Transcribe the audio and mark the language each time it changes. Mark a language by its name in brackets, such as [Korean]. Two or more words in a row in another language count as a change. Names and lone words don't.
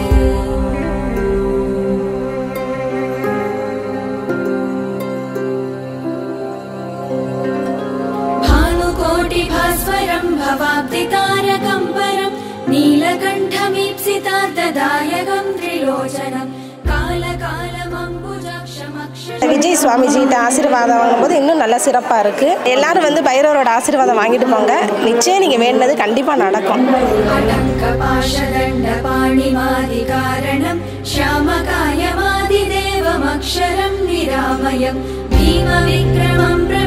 [Sanskrit] भानुकोटिभास्वरम् भवाब्दितारकम् परम् नीलकण्ठमीप्सितार्थदायकम् त्रिलोचनम् [Tamil] விஜய் சுவாமிஜிட்ட ஆசீர்வாதம் வாங்கும்போது இன்னும் நல்ல சிறப்பா இருக்கு. எல்லாரும் வந்து பைரவரோட ஆசீர்வாதம் வாங்கிட்டு போங்க. நிச்சயம் நீங்க வேண்டினது கண்டிப்பா நடக்கும். [Sanskrit] श्यामकायमादिदेवमक्षरं निरामयं भीमविक्रमं